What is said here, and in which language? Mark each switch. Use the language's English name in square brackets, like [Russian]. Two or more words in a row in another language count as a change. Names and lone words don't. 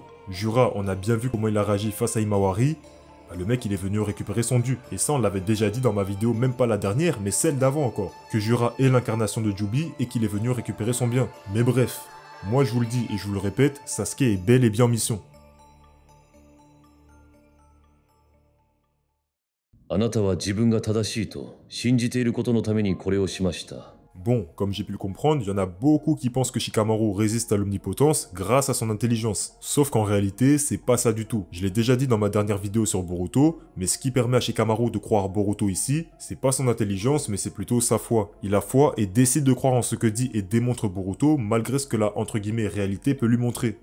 [French] Jura, on a bien vu comment il a réagi face à Himawari. Le mec il est venu récupérer son dû. Et ça on l'avait déjà dit dans ma vidéo, même pas la dernière, mais celle d'avant encore. Que Jura est l'incarnation de Jubi et qu'il est venu récupérer son bien. Mais bref, moi je vous le dis et je vous le répète, Sasuke est bel et bien en mission. [Japanese] あなたは自分が正しいと信じていることのためにこれをしました。 [French] Bon, comme j'ai pu le comprendre, il y en a beaucoup qui pensent que Shikamaru résiste à l'omnipotence grâce à son intelligence. Sauf qu'en réalité, c'est pas ça du tout. Je l'ai déjà dit dans ma dernière vidéo sur Boruto, mais ce qui permet à Shikamaru de croire Boruto ici, c'est pas son intelligence, mais c'est plutôt sa foi. Il a foi et décide de croire en ce que dit et démontre Boruto, malgré ce que la entre guillemets réalité peut lui montrer.